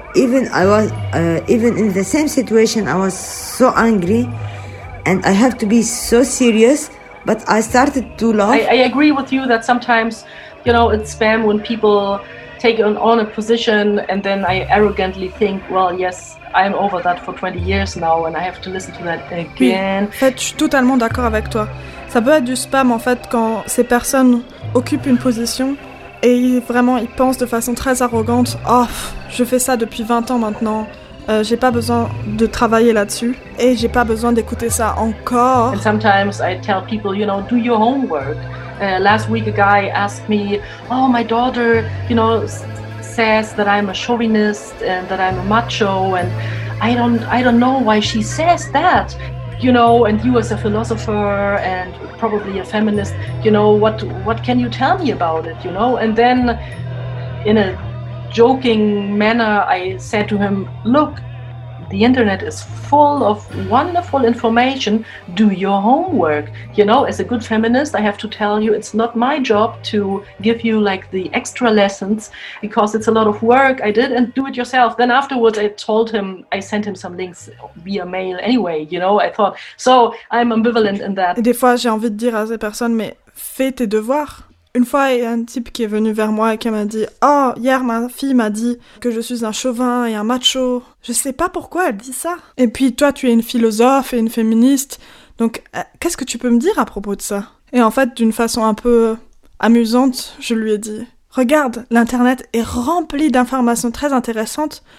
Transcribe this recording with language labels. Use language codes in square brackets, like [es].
[en] Even in the same situation, I was so angry and I have to be so serious, but I started to laugh. I agree with you that sometimes, you know, it's spam when people take on a position and then I arrogantly think, well, yes, I'm over that for 20 years now and I have to listen to that again. [fr] Oui, en fait, je suis totalement d'accord avec toi. Ça peut être du spam, en fait, quand ces personnes occupent une position et vraiment, ils pensent de façon très arrogante, oh, je fais ça depuis 20 ans maintenant, j'ai pas besoin de travailler là-dessus et j'ai pas besoin d'écouter ça encore. [en] And sometimes I tell people, you know, do your homework. Last week a guy asked me, oh, my daughter, you know, says that I'm a chauvinist and that I'm a macho and I don't know why she says that. You know, and you as a philosopher and probably a feminist, you know, what can you tell me about it, you know? And then in a joking manner, I said to him, look, the internet is full of wonderful information. Do your homework. You know, as a good feminist, I have to tell you, it's not my job to give you like the extra lessons because it's a lot of work. I did, and do it yourself. Then afterwards, I told him, I sent him some links via mail anyway, you know, I thought, so I'm ambivalent in that. [fr] Et des fois, j'ai envie de dire à ces personnes, mais fais tes devoirs. Une fois, il y a un type qui est venu vers moi et qui m'a dit « Oh, hier, ma fille m'a dit que je suis un chauvin et un macho. Je sais pas pourquoi elle dit ça. » Et puis, toi, tu es une philosophe et une féministe. Donc, qu'est-ce que tu peux me dire à propos de ça? Et en fait, d'une façon un peu amusante, je lui ai dit « Regarde, l'internet est rempli d'informations très intéressantes.